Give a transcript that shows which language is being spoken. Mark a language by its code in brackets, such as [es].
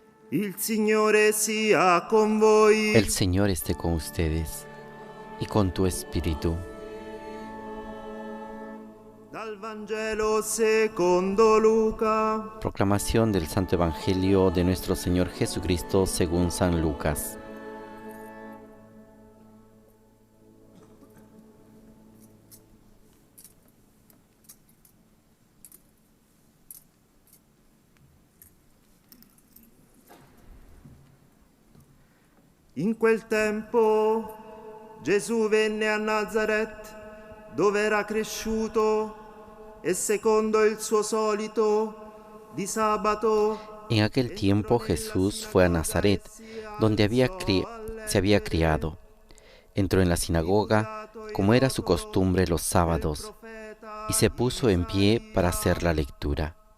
[it] Il Signore sia con voi. [es] El Señor esté con ustedes y con tu espíritu. [it] Dal Vangelo secondo Luca. [es] Proclamación del Santo Evangelio de nuestro Señor Jesucristo según San Lucas. [it] In quel tempo Gesù venne a Nazaret, dove era cresciuto, e secondo il suo solito, di sabato. [es] En aquel tiempo Jesús fue a Nazaret, donde se había criado. Entró en la sinagoga, como era su costumbre los sábados, y se puso en pie para hacer la lectura.